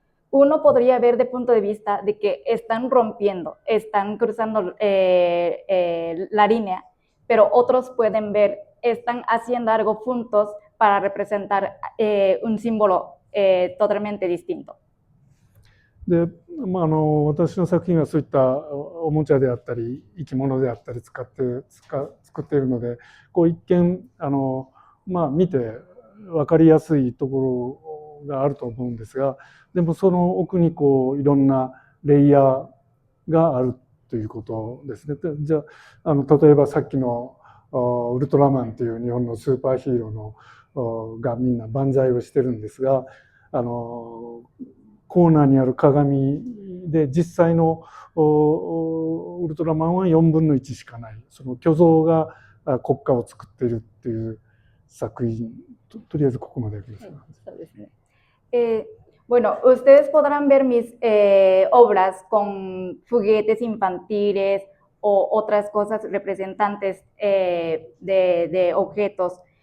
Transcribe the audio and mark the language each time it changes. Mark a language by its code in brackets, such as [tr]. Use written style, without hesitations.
[es] Uno podría ver de punto de vista de que están rompiendo, están cruzando la línea, pero otros pueden ver están haciendo algo juntos para representar un símbolo totalmente distinto. [ja] で、私の作品はそういったおもちゃであったり生き物であったり作っているので、こう一見見て分かりやすいところがあると思うんですが、でもその奥にこういろんなレイヤーがあるということですね。じゃあ例えばさっきのウルトラマンという日本のスーパーヒーローがみんな万歳をしてるんですが、コーナーにある鏡で実際のウルトラマンは4分の1しかない、その虚像が国家を作っているっていう作品、とりあえずここまでやります。 [es] Bueno, ustedes podrán ver mis obras con juguetes infantiles o otras cosas representantes de objetos.